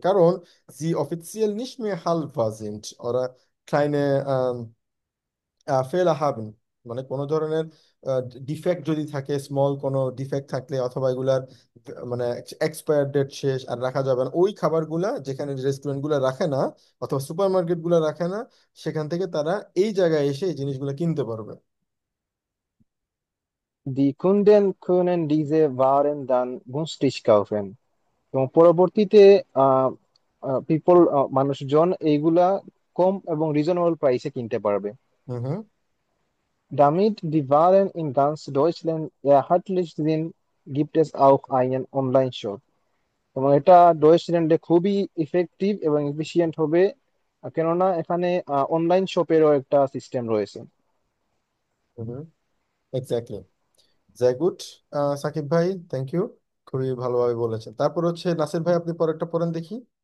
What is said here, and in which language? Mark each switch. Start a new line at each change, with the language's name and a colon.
Bangla: কারণ জি official
German: nicht mehr haltbar sind oder kleine
Bangla: fail হাবেন, মানে কোনো ধরনের ডিফেক্ট যদি থাকে, স্মল কোনো ডিফেক্ট থাকলে, অথবা এগুলার মানে এক্সপায়ার ডেট শেষ আর রাখা যাবে না, ওই খাবারগুলা যেখানে রেস্টুরেন্টগুলো রাখে না অথবা সুপার মার্কেটগুলো রাখে না, সেখান থেকে তারা এই জায়গায় এসে এই জিনিসগুলো কিনতে পারবে।
German: Die Kunden können diese Waren dann günstig kaufen.
Bangla: এবং পরবর্তীতে আহ পিপল মানুষজন এইগুলা কম এবং রিজনেবল প্রাইসে কিনতে পারবে। হুম হুম।
German: Damit die Waren in ganz Deutschland erhältlich sind, gibt es auch einen Online-Shop.
Bangla: এবং এটা ডয়েচল্যান্ডে খুবই ইফেক্টিভ এবং এফিশিয়েন্ট হবে, কেননা এখানে অনলাইন শপেরও একটা সিস্টেম রয়েছে। হুম। এক্স্যাক্টলি। জয় গুড। সাকিব ভাই, থ্যাংক ইউ, খুবই ভালোভাবে বলেছেন। তারপর হচ্ছে নাসির ভাই, আপনি পরেরটা পড়েন দেখি।